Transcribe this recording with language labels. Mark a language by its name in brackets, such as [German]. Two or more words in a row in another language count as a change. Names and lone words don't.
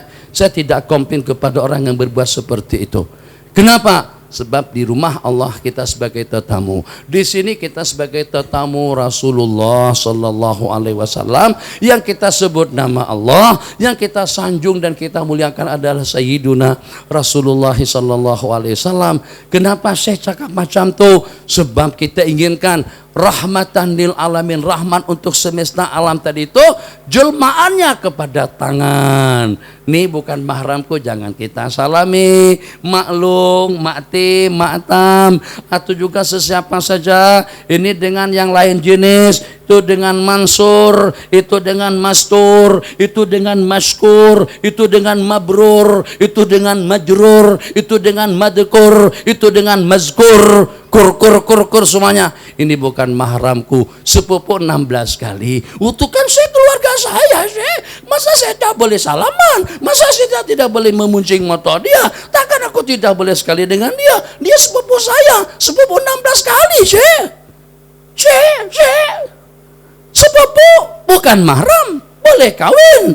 [Malay] Saya tidak komplain kepada orang yang berbuat seperti itu. Kenapa? Sebab di rumah Allah kita sebagai tetamu, di sini kita sebagai tetamu [Arabic] رسول الله صلى الله عليه وسلم, [Malay] yang kita sebut nama Allah, yang kita sanjung dan kita muliakan adalah [Arabic] سيدنا رسول الله صلى الله عليه وسلم. [Malay] Kenapa saya cakap macam tu? Sebab kita inginkan [Arabic] رحمة للعالمين, [Malay] rahmat untuk semesta alam tadi itu jelmaannya kepada tangan. Ini bukan mahramku, jangan kita salami. Maklum, makti, maktam, atau juga sesiapa saja. Ini dengan yang lain jenis, itu dengan mansur, itu dengan mastur, itu dengan maskur, itu dengan mabrur, itu dengan majrur, itu dengan madkur, itu dengan mazkur. Kur semuanya. Ini bukan mahramku. Sepupu 16 kali. Itu kan saya keluarga saya, masa saya tidak boleh salaman? Masa saya tidak boleh memuncing motor dia? Takkan aku tidak boleh sekali dengan dia? Dia sepupu saya, sepupu 16 kali, sepupu, bukan mahram, boleh kawin.